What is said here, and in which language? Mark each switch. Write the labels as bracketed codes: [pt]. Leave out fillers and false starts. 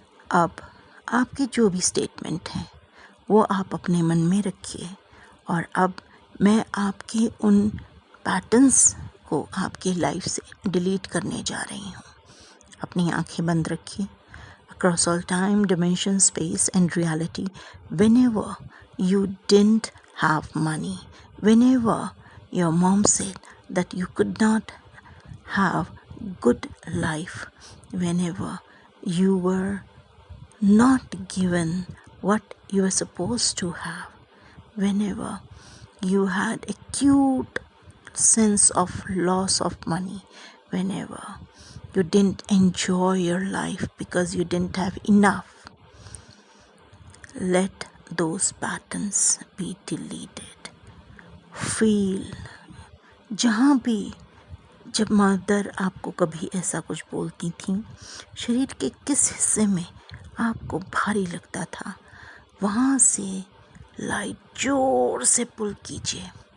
[hi] अब आपके जो भी स्टेटमेंट हैं वो आप अपने मन में रखिए. और अब मैं आपके उन पैटर्न्स को आपकी लाइफ से डिलीट करने जा रही हूँ. अपनी आंखें बंद रखिए. [en] Across all time, dimension, space, and reality, whenever you didn't have money, whenever your mom said that you could not have good life, whenever you were not given what you were supposed to have, whenever you had acute sense of loss of money, whenever you didn't enjoy your life because you didn't have enough, let those patterns be deleted. Feel. [hi] जहाँ भी जब mother आपको कभी ऐसा कुछ बोलती थी, शरीर के किस हिस्से में आपको भारी लगता था, वहाँ से लाइट जोर से पुल कीजिए.